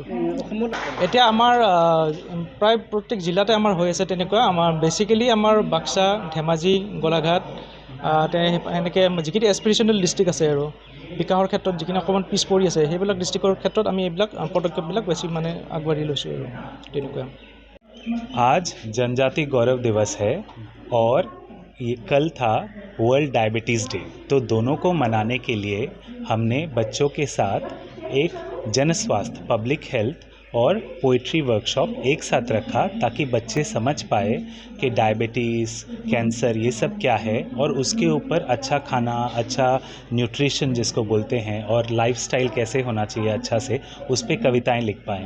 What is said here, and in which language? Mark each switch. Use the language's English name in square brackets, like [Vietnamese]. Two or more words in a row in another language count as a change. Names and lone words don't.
[Assamese] এতিয়া আমাৰ প্ৰায় প্ৰত্যেক জিলাতে আমাৰ হৈ আছে তেনেকুৱা। আমাৰ বেচিকেলি আমাৰ বাক্সা, ধেমাজি, গোলাঘাট, এনেকৈ যিখিনি [English] aspirational district [Assamese] আছে আৰু বিকাশৰ ক্ষেত্ৰত যিখিনি অকণমান পিছ পৰি আছে, সেইবিলাক ডিষ্ট্ৰিক্টৰ ক্ষেত্ৰত আমি এইবিলাক পদক্ষেপবিলাক বেছি আগবাঢ়ি লৈছোঁ আৰু তেনেকুৱা। [Hindi] आज जनजाति गौरव दिवस है और ये कल था वर्ल्ड डायबिटीज़ डे। तो दोनों को मनाने के लिए हमने बच्चों के साथ एक जन स्वास्थ्य, [English] public health [Hindi] और [English] poetry workshop [Hindi] एक साथ रखा, ताकि बच्चे समझ पाए कि डायबिटीज़, कैंसर ये सब क्या है, और उसके ऊपर अच्छा खाना, अच्छा न्यूट्रिशन जिसको बोलते हैं, और लाइफस्टाइल कैसे होना चाहिए अच्छा से, उस पर कविताएं लिख पाएँ।